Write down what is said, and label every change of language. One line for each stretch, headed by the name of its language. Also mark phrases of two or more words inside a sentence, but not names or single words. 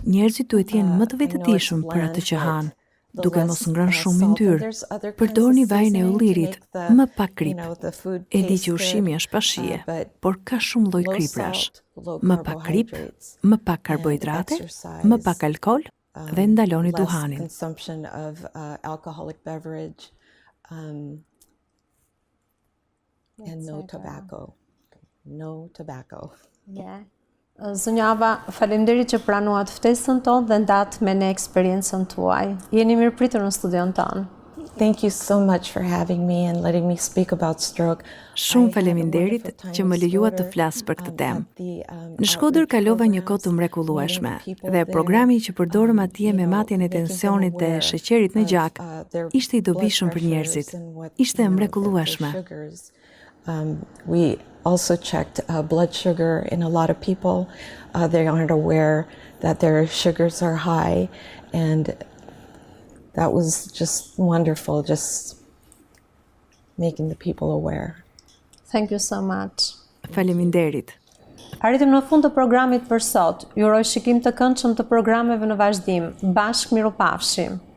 Albanian: Njerëzit duhet jenë më të vetëdijshëm për atë që hanë, duke mos ngrënë shumë yndyrë. Përdorni vajin e ullirit, më pak krip. E di që ushqimi është pa shije, por ka shumë lloj kriprash. Më pak krip, më pak karbohidrate, më pak alkool dhe ndaloni duhanin.
English: Consumption of alcoholic beverage. And no tobacco. No tobacco.
Albanian: Zonja Ava, faleminderit që pranuat ftesën tonë dhe ndat me ne eksperiencën tuaj. Jeni mirëpritur në studion tonë.
English: Thank you so much for having me and letting me speak about stroke.
Albanian: Shumë faleminderit që më lejuat të flas për këtë temë. Në Shkodër kalova një kohë të mrekullueshme dhe programi që përdorëm atje me matjen e tensionit dhe sheqerit në gjak ishte i dobishëm për njerëzit. Ishte mrekullueshme.
English: We also checked blood sugar in a lot of people. They aren't aware that their sugars are high, and that was just wonderful, just making the people aware. Thank you so much.
Albanian: Faleminderit. Arritëm në fund të programit për sot. Ju uroj shikim të këndshëm të programeve në vazhdim. Bashkë mirupafshim.